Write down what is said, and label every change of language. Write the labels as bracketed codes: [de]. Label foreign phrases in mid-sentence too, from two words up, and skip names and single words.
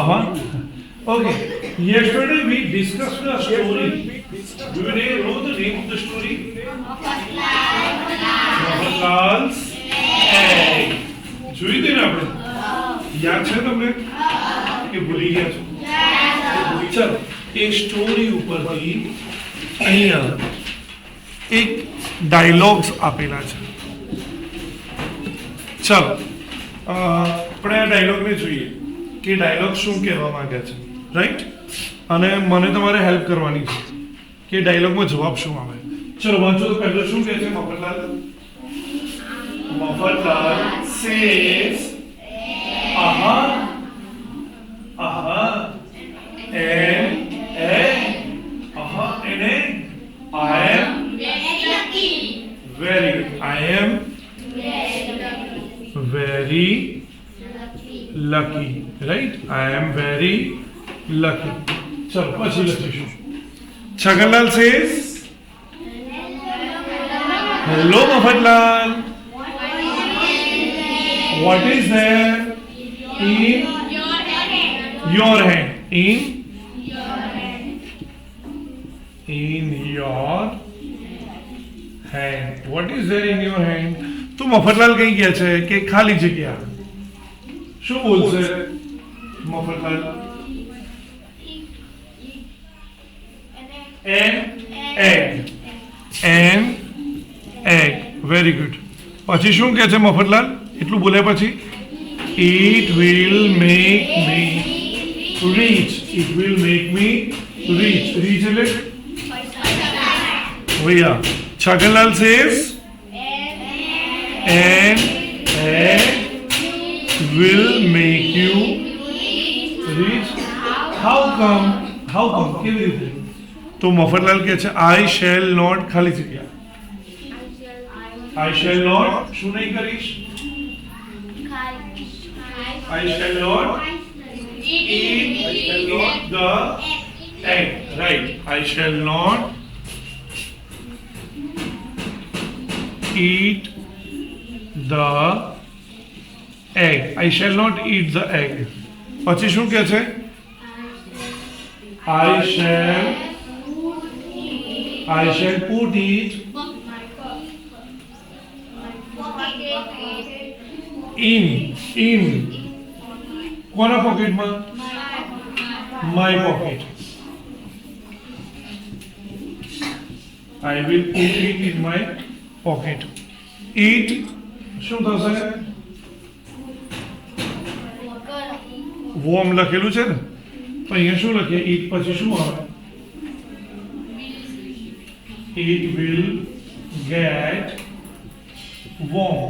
[en] વાહ okay yesterday we discussed a story do you know the name of the story [gu] Mohanlal's egg જોઈ દે ને આપણે યાદ છે તમને કે ભૂલી ગયા છો ચાલો એ સ્ટોરી ઉપરથી અહીંયા એક ડાયલોગ્સ આપેલા છે ચાલો આપણે આ ડાયલોગને જોઈએ કે ડાયલોગ શું કહેવા માંગે છે રાઈટ અને મને તમારે હેલ્પ કરવાની છે કે ડાયલોગમાં જવાબ શું આવે ચલો વાંચો તો પહેલો શું કહે છે મફતલાલ સેઝ aha [en] an egg I am very good I am very lucky right I am very lucky [gu] ચલો પછી લખીશું છગનલાલ [en] says hello મફતલાલ what is there in your hand in your hand what is there in your hand [gu] તો મફતલાલ કઈ ગયા છે કે ખાલી જગ્યા શું બોલશે મફતલાલ [en] an egg very good [gu] પછી શું કહે છે મફતલાલ એટલું બોલ્યા પછી [en] it will make me rich એટલે ભૈયા છગનલાલ says an egg will make you rich how come [gu] કેવી રીતે તો મફતલાલ કહે છે [en] I shall not [gu] ખાલી જગ્યા [en] I shall not [gu] શું નહીં કરીશ [en] I shall not eat the egg right I shall not eat the egg I shall not eat the egg પછી શું કહે છે I shall put it in [gu] કોના પોકેટમાં [en] my pocket I will put it in my pocket eat [gu] શું થશે વોમ લખેલું છે ને તો અહીંયા શું લખીએ eat પછી શું આવે [en] it will get warm.